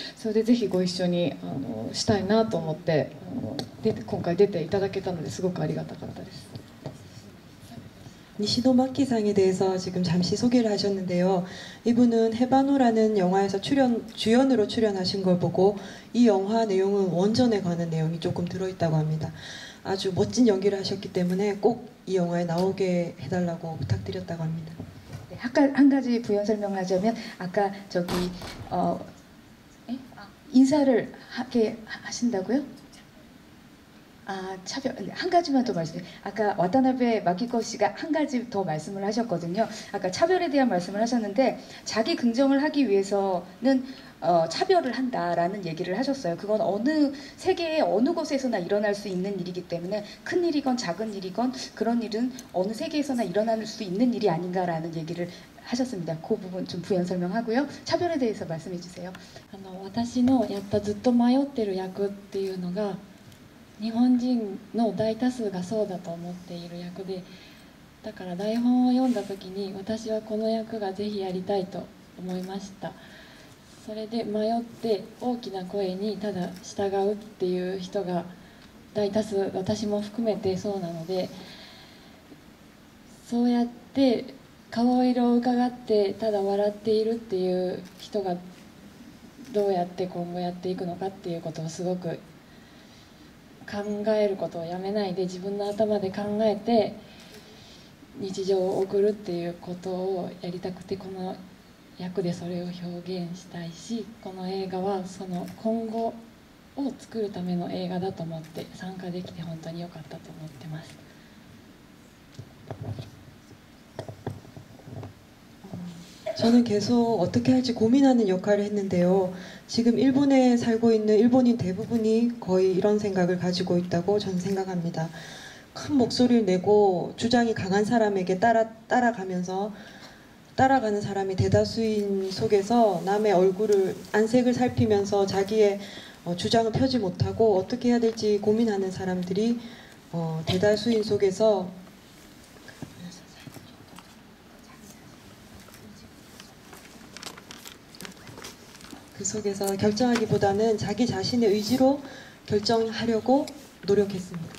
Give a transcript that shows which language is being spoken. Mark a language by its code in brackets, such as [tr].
[ja] それでぜひご一緒にしたいなと思って今回出ていただけたので、すごくありがたかったです。 [ko] 니시노 마키상에 대해서 지금 잠시 소개를 하셨는데요. 이분은 헤바노라는 영화에서 주연으로 출연하신 걸 보고 이 영화 내용은 원전에 관한 내용이 조금 들어있다고 합니다. 아주 멋진 연기를 하셨기 때문에 꼭 이 영화에 나오게 해달라고 부탁드렸다고 합니다. 네. 한 가지 부연 설명하자면 아까 저기 인사를 하신다고요? 차별 한 가지만 더 말씀해. 아까 와타나베 마키코 씨가 한 가지 더 말씀을 하셨거든요. 아까 차별에 대한 말씀을 하셨는데 자기 긍정을 하기 위해서는 차별을 한다라는 얘기를 하셨어요. 그건 세계의 어느 곳에서나 일어날 수 있는 일이기 때문에 큰 일이건 작은 일이건 그런 일은 어느 세계에서나 일어날 수 있는 일이 아닌가라는 얘기를 하셨습니다. 그 부분 좀 부연 설명하고요. 차별에 대해서 말씀해 주세요. [ja] 私のやったずっと迷ってる役っていうのが日本人の大多数がそうだと思っている役で、だから台本を読んだ時に私はこの役がぜひやりたいと思いました。それで迷って大きな声にただ従うっていう人が大多数、私も含めてそうなので、そうやって顔色を伺ってただ笑っているっていう人がどうやって今後やっていくのかっていうことをすごく考えることをやめないで自分の頭で考えて日常を送るっていうことをやりたくて、この役でそれを表現したいし、この映画はその今後を作るための映画だと思って参加できて本当に良かったと思ってます。 [ko] 저는 계속 어떻게 할지 고민하는 역할을 했는데요. 지금 일본에 살고 있는 일본인 대부분이 거의 이런 생각을 가지고 있다고 저는 생각합니다. 큰 목소리를 내고 주장이 강한 사람에게 따라가면서 따라가는 사람이 대다수인 속에서 남의 얼굴을 안색을 살피면서 자기의 주장을 펴지 못하고 어떻게 해야 될지 고민하는 사람들이 대다수인 속에서 그 속에서 결정하기보다는 자기 자신의 의지로 결정하려고 노력했습니다.